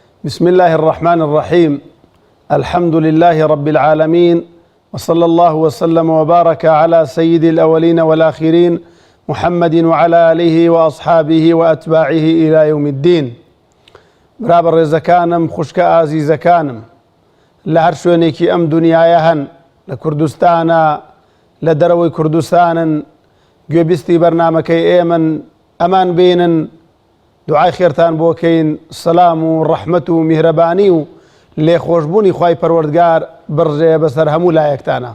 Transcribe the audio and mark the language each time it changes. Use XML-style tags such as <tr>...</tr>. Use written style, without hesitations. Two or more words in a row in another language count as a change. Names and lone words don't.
<ar>بسم الله الرحمن الرحيم. الحمد لله رب العالمين، وصلى الله وسلم وبارك على سيد الأولين والآخرين محمد وعلى آله وأصحابه وأتباعه إلى يوم الدين.</ar> <ckb>برابر رزكانم خوشك عزيزكانم لهر شوێنێکی ئەم دنیاە هەن لە کوردستانە لە دەرەوەی کوردستانن گوێبیستی بەرنامەکەی ئێمن ئەمان بینن دوعای خێرتان بۆکەین سەلام و ڕەحمەت و میهرەبانی و لێخۆشبوونی خوای پەروەردگار بڕژێ بەسەر هەموو لایەکتانە.</ckb>